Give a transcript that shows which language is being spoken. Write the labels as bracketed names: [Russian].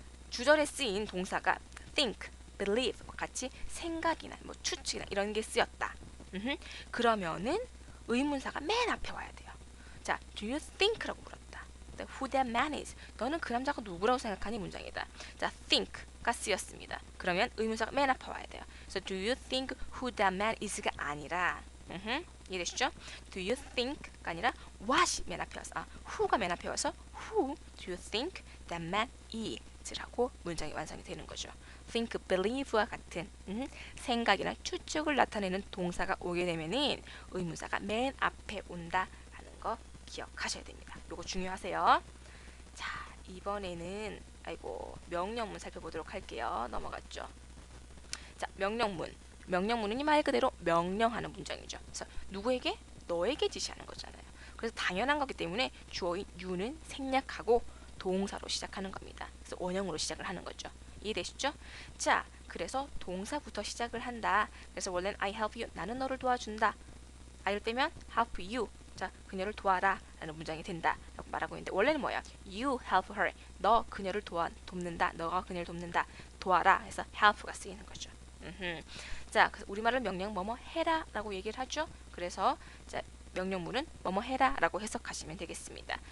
[Korean] 주절에 쓰인 동사가 think, believe 같이 생각이나 뭐 추측이나 이런 게 쓰였다. 그러면은 의문사가 맨 앞에 와야 돼요. 자, do you think라고 물었다. [English] Who that man is? [Korean] 너는 그 남자가 누구라고 생각하니? 문장이다. 자, think가 쓰였습니다. 그러면 의문사가 맨 앞에 와야 돼요. 그래서 [English] do you think who that man is [Korean] 가 아니라 이해되시죠? Do you think가 아니라 what이 맨 앞에 와서 who가 맨 앞에 와서 [English] who do you think that man is [Korean] 라고 문장이 완성이 되는 거죠. think, believe와 같은 생각이나 추측을 나타내는 동사가 오게 되면은 의문사가 맨 앞에 온다라는 거 기억하셔야 됩니다. 요거 중요하세요. 자, 이번에는 명령문 살펴보도록 할게요. 넘어갔죠. 자, 명령문. 명령문은 말 그대로 명령하는 문장이죠. 그래서 누구에게? 너에게 지시하는 거잖아요. 그래서 당연한 거기 때문에 주어인 you는 생략하고 동사로 시작하는 겁니다. 그래서 원형으로 시작을 하는 거죠. 이해되시죠? 자, 그래서 동사부터 시작을 한다. [English] 그래서 원래는 I help you. [Korean] 나는 너를 도와준다. [English] I를 빼면 help you. [Korean] 자, 그녀를 도와라 라는 문장이 된다 라고 말하고 있는데 원래는 뭐야? [English] You help her. [Korean] 너 그녀를 돕는다. 너가 그녀를 돕는다. 도와라 해서 help가 쓰이는 거죠. 자, 우리말은 명령 뭐뭐 해라 라고 얘기를 하죠. 그래서 자, 명령문은 뭐뭐 해라 라고 해석하시면 되겠습니다.